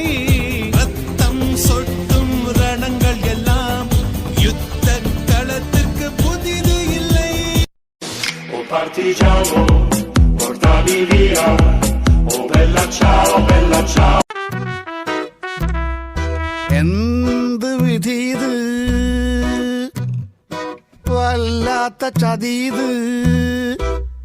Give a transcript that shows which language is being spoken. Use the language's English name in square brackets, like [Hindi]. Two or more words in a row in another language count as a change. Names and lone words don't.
[Tamil] ரத்தம் சொட்டும் ரணங்கள் எல்லாம் யுத்த களத்திற்கு புதிது இல்லை. [Italian] O partigiano, portami via. Oh bella ciao, bella ciao. [Malayalam] എന്ത് വിധിത് വല്ലാത്ത ചതിത്.